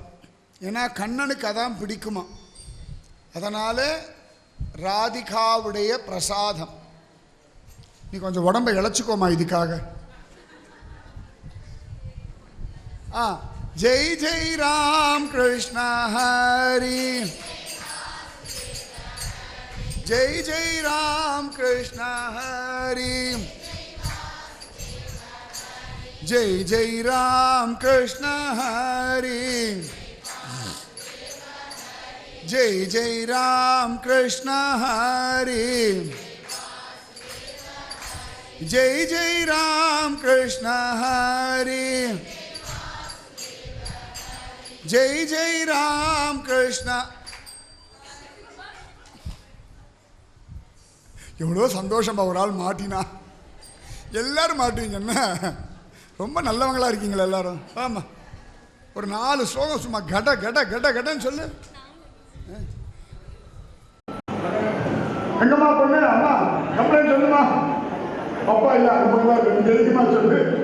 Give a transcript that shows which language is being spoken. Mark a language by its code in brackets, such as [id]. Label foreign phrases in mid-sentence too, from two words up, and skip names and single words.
[ta] ஏன்னா கண்ணனுக்கு அதான் பிடிக்குமா. அதனால் ராதிகாவுடைய பிரசாதம். நீ கொஞ்சம் உடம்பை இழைச்சிக்கோமா இதுக்காக. [mr] जय जय राम कृष्ण हरि जय जय राम कृष्ण हरि जय जय राम कृष्ण हरि जय जय राम कृष्ण हरि जय जय राम कृष्ण हरि जय जय राम कृष्ण [ta] எவ்வளோ சந்தோஷம் ஒரு ஆள் மாட்டினா எல்லாரும் மாட்டுவீங்க என்ன ரொம்ப நல்லவங்களா இருக்கீங்களா எல்லாரும் ஆமாம் ஒரு 4 ஸ்லோகம் சும்மா கட கட கட கடன்னு சொல்லு எங்கம்மா பொண்ணு அம்மா கம்ப்ளைண்ட் சொல்லுமா அப்பா இல்லை தெரியுமா சொல்லு